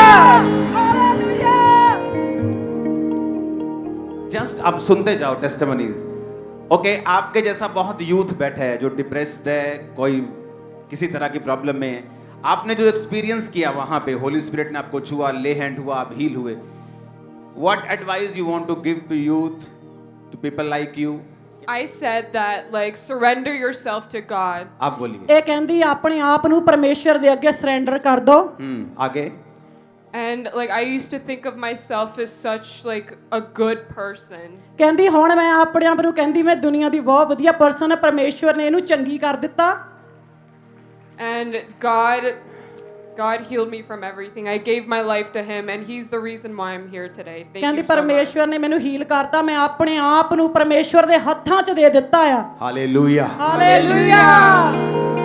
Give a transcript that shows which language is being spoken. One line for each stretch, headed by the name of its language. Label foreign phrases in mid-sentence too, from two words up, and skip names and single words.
Hindi: जस्ट आप सुनते जाओ टेस्टिमनीज। ओके आपके जैसा बहुत यूथ बैठा है जो डिप्रेस्ड है कोई किसी तरह की प्रॉब्लम में है आपने जो एक्सपीरियंस किया वहां पे होली स्पिरिट ने आपको छुआ
English: lay hand
Hindi: हुआ आप हील हुए
English: what advice you want to give to youth to people like you. I said that, like, surrender yourself to God.
Hindi: आप बोलिए।
Punjabi: ਇਹ ਕਹਿੰਦੀ ਆਪਣੇ ਆਪ ਨੂੰ ਪਰਮੇਸ਼ਰ ਦੇ ਅੱਗੇ ਸਰੈਂਡਰ ਕਰ ਦੋ
Hindi: आगे।
English: And, like, I used to think of myself as such, like, a good person.
Punjabi: ਕਹਿੰਦੀ ਹੁਣ ਮੈਂ ਆਪਣੇ ਆਪ ਨੂੰ ਕਹਿੰਦੀ ਮੈਂ ਦੁਨੀਆ ਦੀ ਬਹੁਤ ਵਧੀਆ ਪਰਸਨ ਹੈ ਪਰਮੇਸ਼ਵਰ ਨੇ ਇਹਨੂੰ ਚੰਗੀ ਕਰ ਦਿੱਤਾ
English: And God healed me from everything. I gave my life to Him, and He's the reason why I'm here today. Thank
Punjabi: ਕਹਿੰਦੀ
English: you so much.
Punjabi: ਪਰਮੇਸ਼ਵਰ ਨੇ ਮੈਨੂੰ ਹੀਲ ਕਰਤਾ ਮੈਂ ਆਪਣੇ ਆਪ ਨੂੰ ਪਰਮੇਸ਼ਵਰ ਦੇ ਹੱਥਾਂ 'ਚ ਦੇ ਦਿੱਤਾ ਆ
Hindi: हालेलुया।
Punjabi: ਹਾਲੇਲੂਇਆ